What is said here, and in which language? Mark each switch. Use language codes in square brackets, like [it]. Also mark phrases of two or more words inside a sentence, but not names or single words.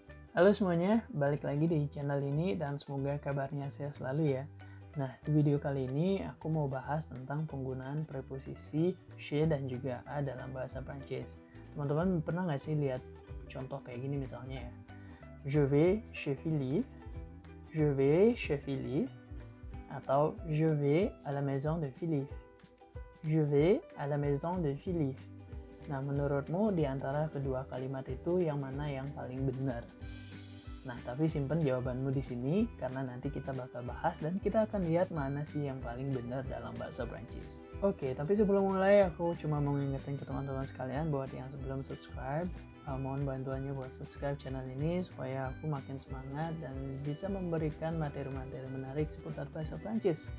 [id] Halo semuanya, balik lagi di channel ini dan semoga kabarnya sehat selalu ya. Nah, di video kali ini aku mau bahas tentang penggunaan preposisi je dan juga a dalam bahasa Prancis. Teman-teman pernah nggak sih lihat contoh kayak gini misalnya ya? [fr] Je vais chez Philippe, je vais chez Philippe, atau je vais à la maison de Philippe, je vais à la maison de Philippe. [id] Nah, menurutmu di antara kedua kalimat itu yang mana yang paling benar? Nah, tapi simpen jawabanmu di sini karena nanti kita bakal bahas dan kita akan lihat mana sih yang paling benar dalam bahasa Prancis. Oke, tapi sebelum mulai aku cuma mau ngingetin ke teman-teman sekalian buat yang sebelum subscribe, mohon bantuannya buat subscribe channel ini supaya aku makin semangat dan bisa memberikan materi-materi menarik seputar bahasa Prancis.